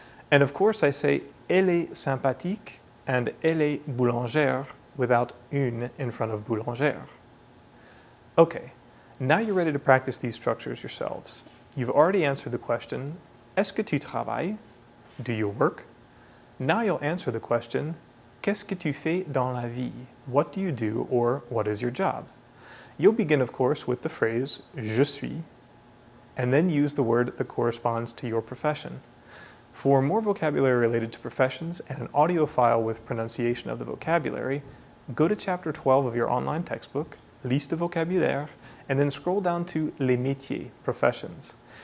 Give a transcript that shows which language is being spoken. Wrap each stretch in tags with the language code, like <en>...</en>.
<en>And of course, I say</en> <fr>elle est sympathique</fr> <en>and</en> <fr>elle est boulangère,</fr> <en>without une in front of boulangère. Okay, now you're ready to practice these structures yourselves. You've already answered the question,</en> <fr>est-ce que tu travailles?</fr> <en>Do you work? Now you'll answer the question,</en> <fr>qu'est-ce que tu fais dans la vie?</fr> <en>What do you do, or what is your job? You'll begin, of course, with the phrase je suis, and then use the word that corresponds to your profession. For more vocabulary related to professions and an audio file with pronunciation of the vocabulary, go to chapter 12 of your online textbook, Liste de vocabulaire, and then scroll down to les métiers, professions.</en>